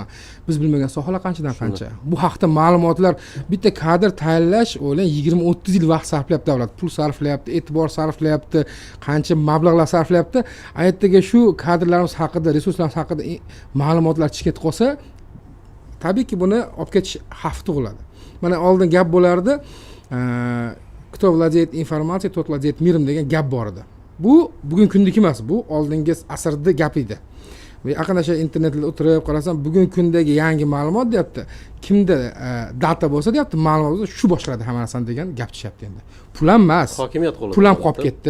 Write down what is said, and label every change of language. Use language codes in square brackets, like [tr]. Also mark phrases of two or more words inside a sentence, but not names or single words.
[uz] Biz bilmagan sohalar qanchadan qancha. Bu haqda ma'lumotlar, bitta kadr tayyorlash o'ylang 20-30 yil vaqt sarflayapti davlat. Pul sarflayapti, e'tibor sarflayapti, qancha mablag'lar sarflayapti. Aytdiga shu kadrlarimiz haqida, resurslarimiz haqida ma'lumotlar chiqib qolsa, tabiiyki buni olib ketish xavfi tug'iladi. Mana oldin gap bo'lardi, [ru] кто владеет информацией, тот владеет миром [uz] degan gap bor edi. Bu bugungi kundagi emas, bu oldingi asrda gap edi. Yaqinda internetda o'tirib qarasam, bugungi kundagi yangi ma'lumot deyapti. Kimda data bo'lsa deyapti, ma'lumot bo'lsa shu boshqaradi hamma narsani degan gap chishyapti endi. Pul ham emas. Hokimiyat qo'lida. Pul ham qolib ketdi.